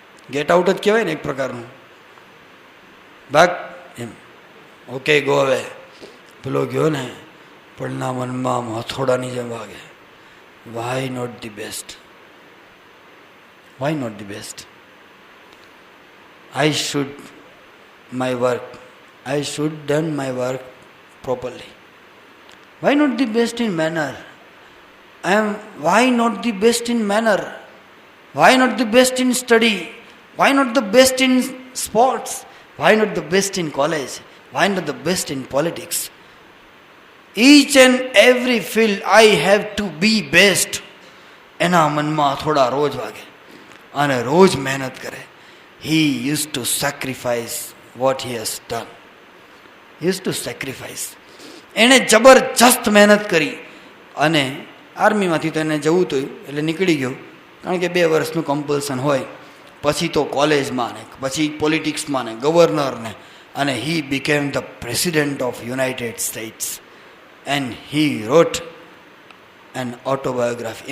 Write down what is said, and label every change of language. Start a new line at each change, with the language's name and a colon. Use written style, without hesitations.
Gujarati: Get out જ કહેવાય ને એક પ્રકારનું, ભાગ એમ.
English: Okay, go away.
Gujarati: પેલો ગયો ને, પણ ના મનમાં આમ હથોડાની જેમ વાગે,
English: Why not the best? Why not the best? I should my work, I should done my work properly. Why not the best in manner? Why not the best in manner? Why not the best in study? Why not the best in sports? Why not the best in college? Why not the best in politics? Each and every field I have to be best.
Gujarati: એના મનમાં થોડા રોજ વાગે અને રોજ મહેનત કરે.
English: He used to sacrifice what he has done. Used to sacrifice.
Gujarati: એણે જબરજસ્ત મહેનત કરી અને આર્મીમાંથી તો એને જવું હતું એટલે નીકળી ગયો, કારણ કે 2 વર્ષનું કમ્પલ્સન હોય. પછી તો કોલેજમાં ને પછી પોલિટિક્સમાં ને ગવર્નર ને, અને
English: He became the president of United States and he wrote an autobiography.